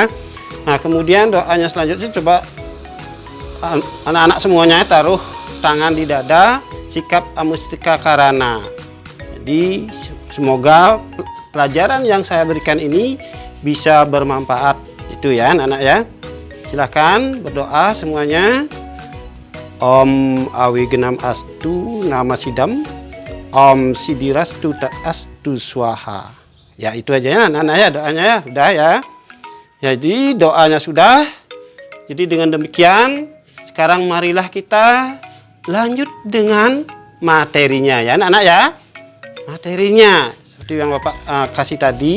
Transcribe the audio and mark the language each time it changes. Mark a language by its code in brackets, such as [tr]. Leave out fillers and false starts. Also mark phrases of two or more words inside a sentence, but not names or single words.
[id] Nah, kemudian doanya selanjutnya coba anak-anak semuanya taruh tangan di dada, sikap amustika karana. Jadi semoga pelajaran yang saya berikan ini bisa bermanfaat itu ya anak-anak ya. Silahkan berdoa semuanya. [sa] Om Awigenam Astu Nama Sidam, Om Sidirastu Tak Astu Swaha. [id] Ya, itu aja ya anak-anak ya doanya ya, udah ya. Jadi doanya sudah. Jadi dengan demikian sekarang marilah kita lanjut dengan materinya ya anak-anak ya. Materinya seperti yang Bapak kasih tadi.